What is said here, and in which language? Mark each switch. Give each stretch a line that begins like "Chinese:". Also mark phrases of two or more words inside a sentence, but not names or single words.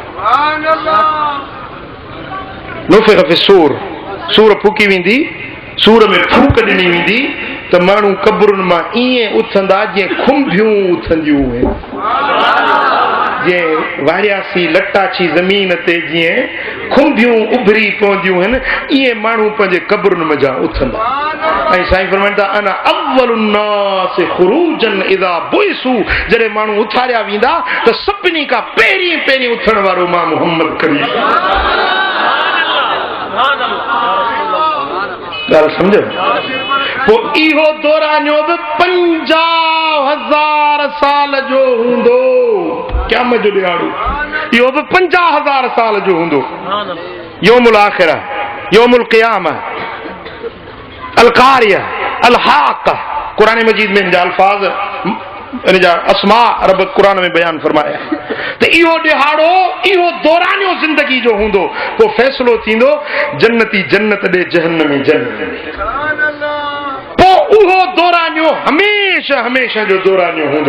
Arabic: نفخ في الصور,
Sindhi: सूर फूकी वेंदी, सूर में फूक ॾिनी वेंदी त माण्हू कब्रुनि मां ईअं उथंदा जीअं खुंभियूं उथंदियूं आहिनि, जीअं वारियासी लटाछी ज़मीन ते जीअं खुंभियूं उभरी पवंदियूं आहिनि, ईअं माण्हू पंहिंजे कब्रुनि मज़ा उथंदा। ऐं साईं फरमाइनि था
Arabic: أنا أول الناس خروجا إذا بعثوا,
Sindhi: जॾहिं माण्हू उथारिया वेंदा त सभिनी खां पहिरीं उथण वारो मां मुहम्मद करीम। ॻाल्हि सम्झो? पोइ इहो दौरानियो बि 50,000 साल जो हूंदो, क़यामत जो ॾियारो। इहो बि 50,000 साल जो हूंदो।
Arabic: يوم الآخرة يوم القيامة القارعة الحاقة,
Sindhi: कुरान मजीद में इनजा अल्फाज, इनजा अस्मा रब कुरान में बयान फरमाया। त इहो ॾिहाड़ो, इहो दौरानियो ज़िंदगी जो हूंदो। पोइ फ़ैसिलो थींदो, जन्नती जन्नत ॾे, जहन्नमी जन्नत। पोइ उहो दौरानियो हमेशह हमेशह जो दौरानियो हूंदो।